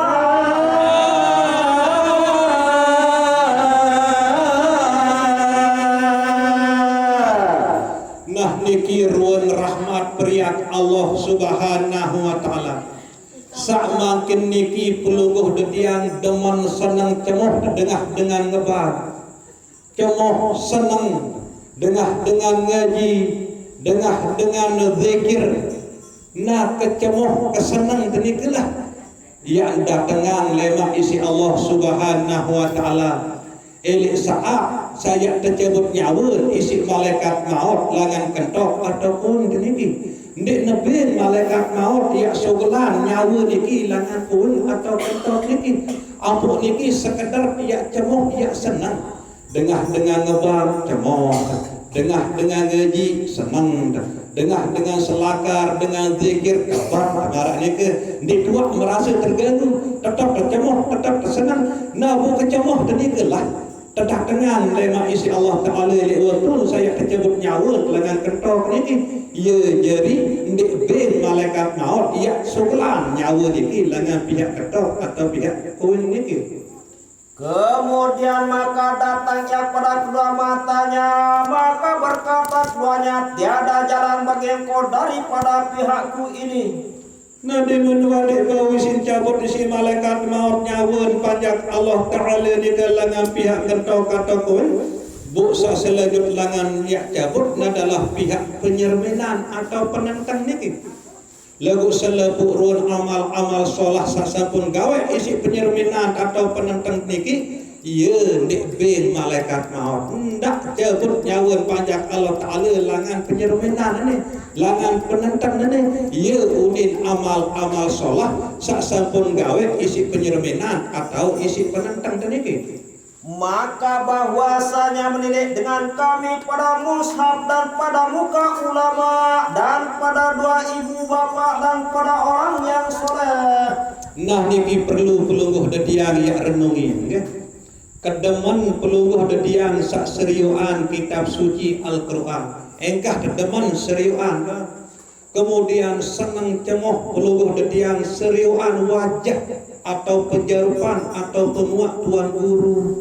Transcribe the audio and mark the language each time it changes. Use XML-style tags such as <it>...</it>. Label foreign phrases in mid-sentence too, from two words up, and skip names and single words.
<sas>Nah niki ruan rahmat periak</sas> <ar>الله سبحانه وتعالى.</ar> <sas>Sak makin niki pelungguh detiang demen senang cemoh dengan ngebar, cemoh senang dengan ngaji, dengan zikir. Nah kecemoh kesenang tenikulah yang datangan lemak isi</sas> <ar>الله سبحانه وتعالى.</ar> <sas>Elik saat saya tercabut nyawa isi malaikat maut langan kentok ataupun teniki. Ndek nebin malaikat maut ya sogelan nyawa niki langan pun atau kentok niki. Ampun niki sekedar ya cemoh ya senang. Dengan ngebang cemoh, dengan ngaji senang, dengan selakar, dengan zikir kabar marah niki. Ndek tua merasa terganggu, tetap tercemoh, tetap tersenang. Nah bu kecemoh tadi lah. Tetap dengan lema isi</sas> <ar>الله تعالى</ar> <sas>liwatun saya kecebut nyawa lengan kentok niki. Ya jadi ndek ben malaikat maut ya sugelan nyawa niki lengan pihak ketok atau pihak kuin niki.</sas> <ms>Kemudian maka datangnya pada kedua matanya, maka berkata keduanya, tiada jalan bagi engkau daripada pihakku ini.</ms> <sas>Nah di menua dek bawisin cabut isi malaikat maut nyawa panjak</sas> <ar>الله تعالى</ar> <sas>di kalangan pihak ketok atau kuin. Buksa selanjut langan yang cabut adalah pihak penyerminan atau penentang niki. Lagu selebuk ruan amal-amal solah sasapun gawe isi penyerminan atau penentang niki. Ia ndek ben malaikat maut ndak cabut nyawa panjak</sas> <ar>الله تعالى</ar> <sas>langan penyerminan ini, langan penentang ini. Ia udin amal-amal solah sasapun gawe isi penyerminan atau isi penentang niki.</sas> <ms>Maka bahwasanya menilik dengan kami pada mushaf dan pada muka ulama dan pada dua ibu bapak dan pada orang yang soleh.</ms> <sas>Nah niki perlu pelungguh dadiang ya renungin ya. Kedeman pelungguh dadiang sak seriuan</sas> <id>kitab suci</id> <sas>Al-Quran. Engkah kedeman seriuan kemudian senang cemoh pelungguh dadiang seriuan wajah atau penjarupan atau pemuak tuan guru</sas>